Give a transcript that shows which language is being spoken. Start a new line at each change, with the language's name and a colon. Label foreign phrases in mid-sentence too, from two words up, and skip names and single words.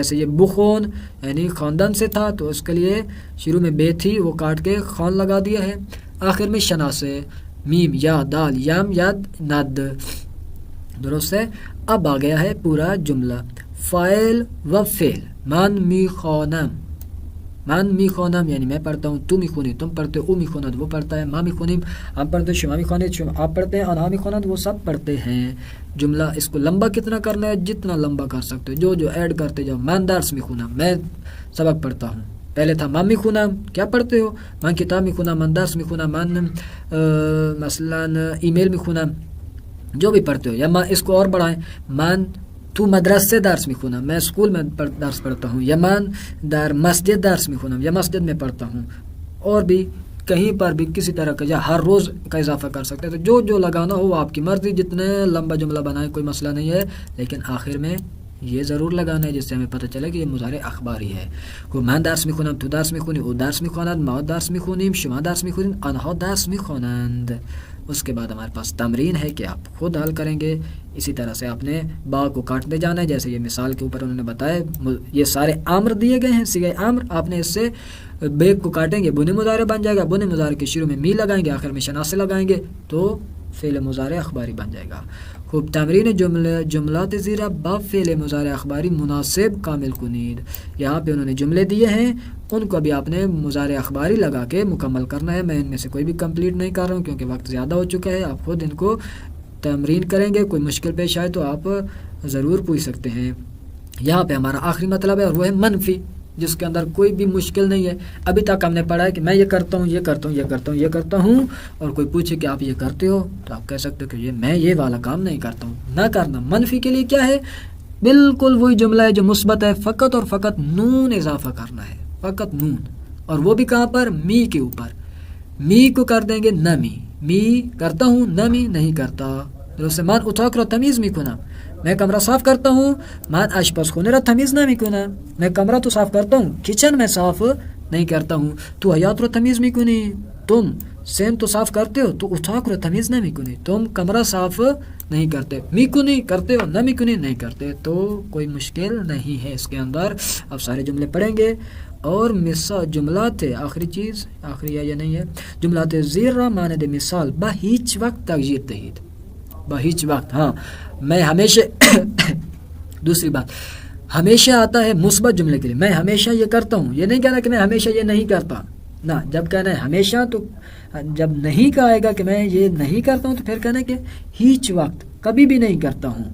Urdu: جیسے یہ بخون یعنی خاندان سے تھا تو اس کے لیے شروع میں بے تھی وہ کاٹ کے خان لگا دیا ہے. آخر میں شنا سے میم یا دال یم ید ند. درست ہے. اب آ گیا ہے پورا جملہ. فاعل و فعل.
Persian: من میخوانم. من میخوانم
Urdu: یعنی میں پڑھتا ہوں،
Persian: تو میخونی
Urdu: تم پڑھتے ہو،
Persian: او میخوند
Urdu: وہ پڑھتا ہے،
Persian: ما میخونیم
Urdu: ہم پڑھتے ہیں،
Persian: شما میخوانید
Urdu: شما آپ پڑھتے ہیں،
Persian: آنها میخوانند
Urdu: وہ سب پڑھتے ہیں. جملہ اس کو لمبا کتنا کرنا ہے؟ جتنا لمبا کر سکتے ہو، جو ایڈ کرتے جاؤ.
Persian: من درس میخونم
Urdu: میں سبق پڑھتا ہوں. پہلے تھا
Persian: من میخونم
Urdu: کیا پڑھتے ہو؟
Persian: من کتاب میخونم، من درس میخونم، من مثلا ای میل میخونم،
Urdu: جو بھی پڑھتے ہو. یا میں اس کو اور بڑھائیں،
Persian: من تو مدرسے درس میخونم
Urdu: میں اسکول میں درس پڑھتا ہوں.
Persian: یا من در مسجد درس میخونم یا
Urdu: مسجد میں پڑھتا ہوں. اور بھی کہیں پر بھی کسی طرح کا یا ہر روز کا اضافہ کر سکتے ہیں. تو جو لگانا ہو آپ کی مرضی، جتنے لمبا جملہ بنائیں کوئی مسئلہ نہیں ہے، لیکن آخر میں یہ ضرور لگانا ہے جس سے ہمیں پتہ چلے کہ یہ مضارع اخباری ہے.
Persian: من درس میخونم، تو درس میخونی، او درس میخواند، ما درس میخونیم، شما درس میخونید، آنها درس میخوانند.
Urdu: اس کے بعد ہمارے پاس تمرین ہے کہ آپ خود حل کریں گے. اسی طرح سے آپ نے با کو کاٹتے جانا ہے، جیسے یہ مثال کے اوپر انہوں نے بتایا. یہ سارے امر دیے گئے ہیں، صیغہ امر. آپ نے اس سے بیگ کو کاٹیں گے، بن مضارع بن جائے گا. بن مضارع کے شروع میں می لگائیں گے، آخر میں شناسے لگائیں گے تو فعل مضارع اخباری بن جائے گا. خوب.
Persian: تمرین جملات زیرہ با فعل مضارع اخباری مناسب کامل کنید.
Urdu: یہاں پہ انہوں نے جملے دیے ہیں، ان کو بھی آپ نے مضارع اخباری لگا کے مکمل کرنا ہے. میں ان میں سے کوئی بھی کمپلیٹ نہیں کر رہا ہوں کیونکہ وقت زیادہ ہو چکا ہے. آپ خود ان کو تمرین کریں گے. کوئی مشکل پیش آئے تو آپ ضرور پوچھ سکتے ہیں. یہاں پہ ہمارا آخری مطلب ہے اور وہ ہے منفی، جس کے اندر کوئی بھی مشکل نہیں ہے. ابھی تک ہم نے پڑھا ہے کہ میں یہ کرتا ہوں، یہ کرتا ہوں، یہ کرتا ہوں، یہ کرتا ہوں، اور کوئی پوچھے کہ آپ یہ کرتے ہو تو آپ کہہ سکتے ہو کہ میں یہ والا کام نہیں کرتا ہوں. نہ کرنا. منفی کے لیے کیا ہے؟ بالکل وہی جملہ ہے جو مثبت ہے، فقط اور فقط نون اضافہ کرنا ہے. فقط نون، اور وہ بھی کہاں پر؟ می کے اوپر. می کو کر دیں گے نمی. می کرتا ہوں، نمی نہیں کرتا.
Persian: درسته من اتاق را تمیز میکنم.
Urdu: میں کمرہ صاف کرتا ہوں.
Persian: من آشپزخونه را تمیز نمیکنم.
Urdu: میں کمرہ تو صاف کرتا ہوں، کچن میں صاف نہیں کرتا ہوں.
Persian: تو حیاط را تمیز میکنی.
Urdu: تم سین تو صاف کرتے ہو،
Persian: تو اتاق را تمیز نمیکنی.
Urdu: تم کمرہ صاف نہیں کرتے. میکنی کرتے ہو،
Persian: نہ میکنی
Urdu: نہیں کرتے. تو کوئی مشکل نہیں ہے اس کے اندر. اب سارے جملے پڑھیں گے. اور جملات آخری چیز آخری ہے یا نہیں ہے،
Persian: جملات زیر را مانند مثال با هیچ وقت تغییر دهید. با هیچ وقت.
Urdu: ہاں میں ہمیشہ دوسری بات، ہمیشہ آتا ہے مثبت جملے کے لیے. میں ہمیشہ یہ کرتا ہوں، یہ نہیں کہنا کہ میں ہمیشہ یہ نہیں کرتا. نہ، جب کہنا ہے ہمیشہ تو جب نہیں کہے گا کہ میں یہ نہیں کرتا ہوں تو پھر کہنا ہے کہ
Persian: هیچ وقت
Urdu: کبھی بھی نہیں کرتا ہوں.